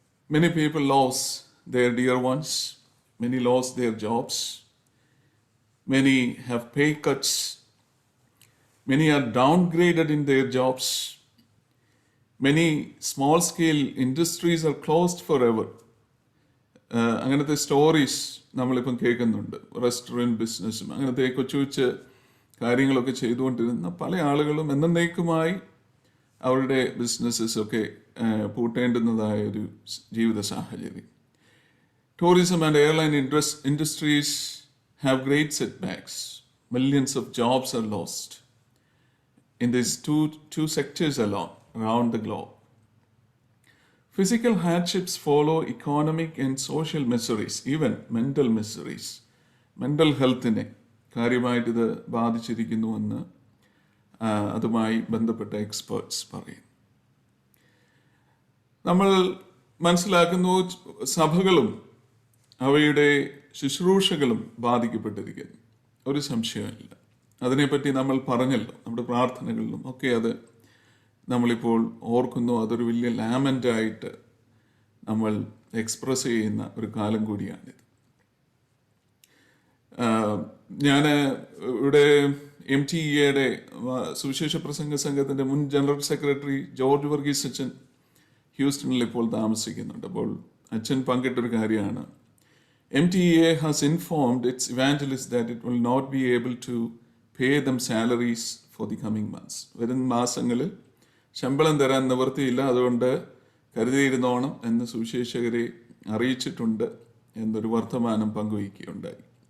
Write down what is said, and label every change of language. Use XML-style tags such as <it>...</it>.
<en>Many people lost their dear ones, many lost their jobs, many have pay cuts, many are downgraded in their jobs. Many small-scale industries are closed forever.</en> <ml>അങ്ങനത്തെ stories നമ്മളിപ്പം കേൾക്കുന്നുണ്ട്. Restaurant ബിസിനസ്സും അങ്ങനത്തെ കൊച്ചു കൊച്ചു കാര്യങ്ങളൊക്കെ ചെയ്തുകൊണ്ടിരുന്ന പല ആളുകളും എന്നേക്കുമായി അവരുടെ ബിസിനസ്സൊക്കെ പൂട്ടേണ്ടുന്നതായ ഒരു ജീവിത സാഹചര്യം.</ml> <en>Tourism and airline industries have great setbacks. Millions of jobs are lost in these two sectors alone around the globe. Physical hardships follow economic and social miseries, even mental miseries.</en> <ml>Mental healthനെ കാര്യമായിട്ട് ഇത് ബാധിച്ചിരിക്കുന്നുവെന്ന് അതുമായി ബന്ധപ്പെട്ട experts പറയും. നമ്മൾ മനസ്സിലാക്കുന്നു സഭകളും അവയുടെ ശുശ്രൂഷകളും ബാധിക്കപ്പെട്ടിരിക്കുന്നു. ഒരു സംശയമില്ല. അതിനെപ്പറ്റി നമ്മൾ പറഞ്ഞല്ലോ, നമ്മുടെ പ്രാർത്ഥനകളിലും ഒക്കെ അത് നമ്മളിപ്പോൾ ഓർക്കുന്നു. അതൊരു വലിയ ലാമൻ്റായിട്ട് നമ്മൾ എക്സ്പ്രസ് ചെയ്യുന്ന ഒരു കാലം കൂടിയാണിത്. ഞാൻ ഇവിടെ MTEയുടെ സുവിശേഷ പ്രസംഗ സംഘത്തിൻ്റെ മുൻ ജനറൽ സെക്രട്ടറി ജോർജ് വർഗീസ് അച്ഛൻ ഹ്യൂസ്റ്റണിൽ ഇപ്പോൾ താമസിക്കുന്നുണ്ട്. അപ്പോൾ അച്ഛൻ പങ്കിട്ടൊരു കാര്യമാണ്,</ml> <en>MTEA has informed its evangelists that it will not be able to pay them salaries for the coming months.</en> <ml>വരും മാസങ്ങളിൽ ശമ്പളം തരാൻ നിവൃത്തിയില്ല, അതുകൊണ്ട് കരുതിയിരുന്നോണം എന്ന് സുവിശേഷകരെ അറിയിച്ചിട്ടുണ്ട് എന്നൊരു വർത്തമാനം പങ്കുവയ്ക്കുകയുണ്ടായി.</ml>